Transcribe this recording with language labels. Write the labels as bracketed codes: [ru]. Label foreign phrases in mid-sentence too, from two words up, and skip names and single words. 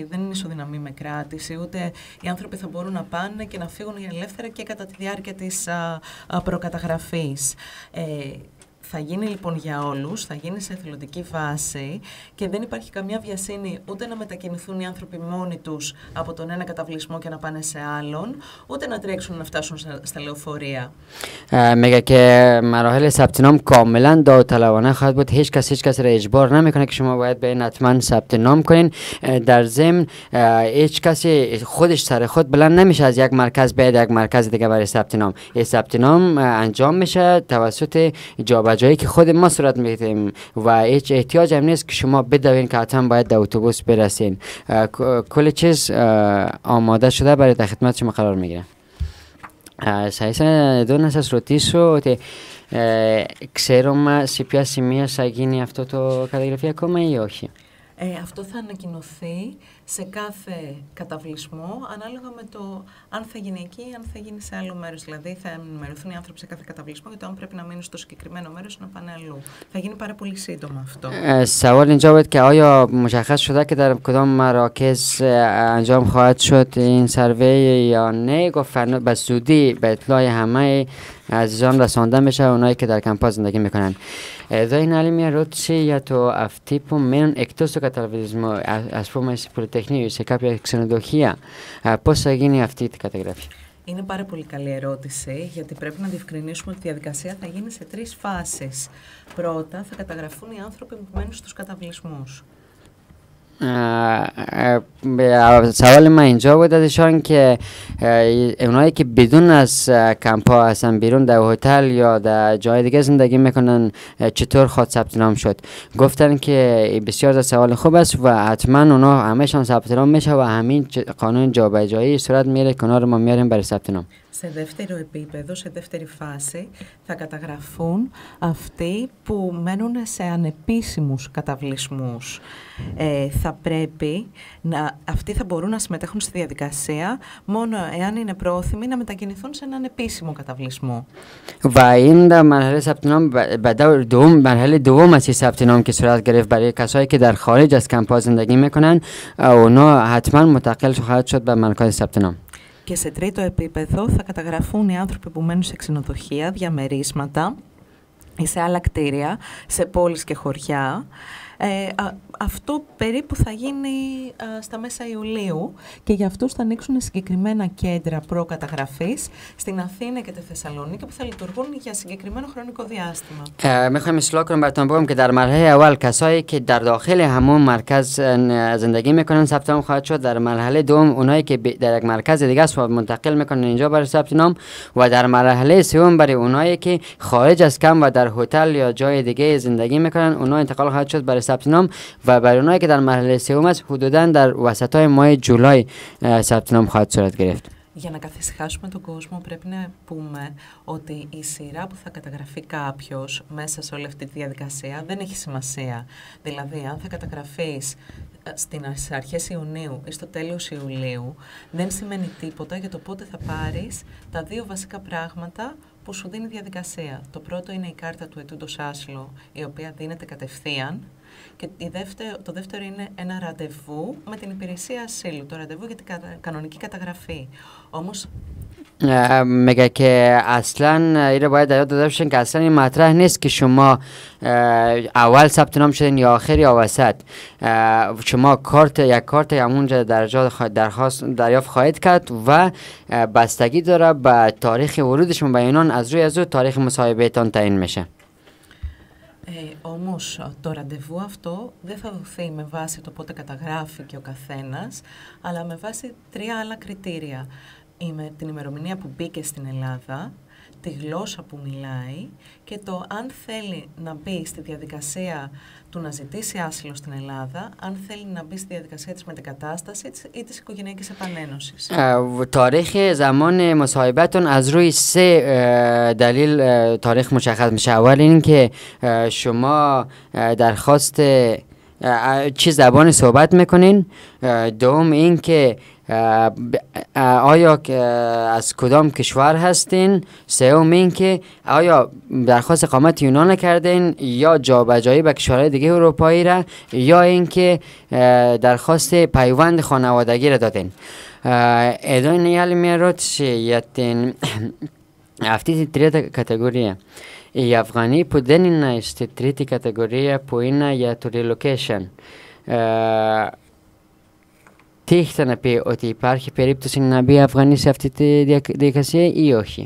[el] Δεν είναι ισοδυναμή με κράτηση, ούτε οι άνθρωποι θα μπορούν να πάνε και να φύγουν ελεύθερα και κατά τη διάρκεια της προκαταγραφής. Θα γίνει λοιπόν για όλους, θα γίνει σε εθελοντική βάση και δεν υπάρχει καμία βιασύνη ούτε να μετακινηθούν οι άνθρωποι μόνοι τους από τον ένα καταβλισμό και να πάνε σε άλλον, ούτε να τρέξουν να φτάσουν στα λεωφορεία. [fa] میگه که مراحل ثبت نام کاملا داوطلبانه خواهد بود. هیچ کس را اجبار نمیکنه که شما باید به این حتما ثبت نام کنین. در ضمن هیچ کسی خودش سر خود بلند نمیشه از یک مرکز به یک مرکز دیگه برای ثبت نام. این ثبت نام انجام میشه توسط جایی که خود ما صورت میگیریم و هیچ احتیاج هم نیست که شما بدوین که حتما باید در اتوبوس برسین. کل چیز آماده شده برای در خدمت شما قرار میگیره. [el] Θα ήθελα εδώ να σας ρωτήσω ότι ξέρουμε σε ποια σημεία θα γίνει αυτό το καταγραφή ή όχι. Αυτό θα ανακοινωθεί σε κάθε καταβλισμό ανάλογα με το αν θα γίνει εκεί ή αν θα γίνει σε άλλο μέρος. Δηλαδή θα ενημερωθούν οι άνθρωποι σε κάθε καταβλισμό για το αν πρέπει να μείνουν στο συγκεκριμένο μέρος ή να πάνε αλλού. Θα γίνει πάρα πολύ σύντομα αυτό. [fa] سوال اینجا بود که آیا مشخص شده که در کدام مراکز انجام خواهد شد این سروی یا نه؟ گفتن به زودی به اطلاع همه عزیزان رسانده میشه اونایی که در کمپا زندگی میکنن. [el] Εδώ είναι άλλη μια ερώτηση για το αυτοί που μένουν εκτός του καταβλισμού, ας πούμε σε πολυτεχνείο, σε κάποια ξενοδοχεία. Πώς θα γίνει αυτή η καταγραφή? Είναι πάρα πολύ καλή ερώτηση, γιατί πρέπει να διευκρινίσουμε ότι η διαδικασία θα γίνει σε 3 φάσεις. Πρώτα, θα καταγραφούν οι άνθρωποι που μένουν στους καταβλισμούς. [fa] سوال من اینجا بود ازشان که اونایی که بدون از کمپا هستن بیرون در هتل یا در جای دیگه زندگی میکنن چطور خود ثبت نام شد؟ گفتن که بسیار سوال خوب است و حتما اونا همهشان ثبت نام میشه و همین قانون جابجایی صورت میره کنار ما میاریم برای ثبت نام. [el] Σε δεύτερο επίπεδο, σε δεύτερη φάση, θα καταγραφούν αυτοί που μένουν σε ανεπίσημους καταβλισμούς. Θα πρέπει αυτοί θα μπορούν να συμμετέχουν στη διαδικασία μόνο εάν είναι πρόθυμοι να μετακινηθούν σε έναν επίσημο καταβλισμό. [fa] و این در مرحله ثبت نام مرحله دوم است ثبت نام که صورت گرفت برای کسایی که در خارج از کمپ‌ها زندگی میکنن اونا حتما منتقل خواهد شد به مرکز ثبت نام. [el] Και σε τρίτο επίπεδο θα καταγραφούν οι άνθρωποι που μένουν σε ξενοδοχεία, διαμερίσματα ή σε άλλα κτίρια, σε πόλεις και χωριά. Αυτό περίπου θα γίνει στα μέσα Ιουλίου και για αυτούς θα ανοίξουν συγκεκριμένα κέντρα προκαταγραφής στην Αθήνα και τη Θεσσαλονίκη που θα λειτουργούν για συγκεκριμένο χρονικό διάστημα. [fa] میخوایم اصلاح کنم براتون بگم که در مرحله اول کسایی که در داخل همون مرکز زندگی میکنن ثبت نام خواهد شد. در مرحله دوم اونایی که در یک مرکز دیگه است منتقل میکنن اینجا برای ثبت نام و در مرحله سوم برای اونایی که خارج از کمپ و در هتل یا جای دیگه زندگی میکنن اونا انتقال خواهد شد برای ثبت نام و برای اونایی که در مرحله سوم است حدوداً در وسطای ماه جولای ثبت نام خواهد صورت گرفت. [el] Για να καθησυχάσουμε τον κόσμο πρέπει να πούμε ότι η σειρά που θα καταγραφεί κάποιος μέσα σε όλη αυτή τη διαδικασία δεν έχει σημασία. Δηλαδή, αν θα καταγραφείς στις αρχές Ιουνίου ή στο τέλος Ιουλίου, δεν σημαίνει τίποτα για το πότε θα πάρεις τα 2 βασικά πράγματα που σου δίνει η διαδικασία. Το πρώτο είναι η κάρτα του ετούντος άσυλο, η οποία δίνεται κατευθείαν. Και το δεύτερο είναι ένα ραντεβού με την υπηρεσία ασύλου, το ραντεβού για την κανονική καταγραφή. Όμως [fa] میگه که اصلا این باید یاد داشته باشین که اصلا این مطرح نیست که شما اول ثبت نام شدین یا آخر یا وسط. شما یک کارت همونجا درخواست دریافت خواهید کرد و بستگی داره به تاریخ ورود شما به یونان. از روی تاریخ مصاحبهتان تعیین میشه. [el] Όμως το ραντεβού αυτό δεν θα δοθεί με βάση το πότε καταγράφει και ο καθένας, αλλά με βάση 3 άλλα κριτήρια. Την ημερομηνία που μπήκε στην Ελλάδα, τη γλώσσα που μιλάει και το αν θέλει να μπει στη διαδικασία του να ζητήσει άσυλο στην Ελλάδα, αν θέλει να μπει στη διαδικασία της μετεγκατάστασης ή της οικογενειακής επανένωσης. [fa] تاریخ زمان مصاحبتون از روی 3 دلیل تاریخ مشخص میشه. اول این که شما درخواست چه زبانی صحبت میکنین، دوم این که آیا از کدام کشور هستین، سوم این که آیا درخواست اقامت یونان کردین یا جابجایی به کشورهای دیگه اروپایی را، یا این که درخواست پیوند خانوادگی را دادین. [el] Εδώ είναι η άλλη μια ερώτηση για αυτή την τρίτη κατηγορία. Οι Αφγανοί που δεν είναι στη τρίτη κατηγορία που είναι για το relocation, τι έχετε να πει, ότι υπάρχει περίπτωση να μπει Αφγανοί σε αυτή τη διαδικασία ή όχι?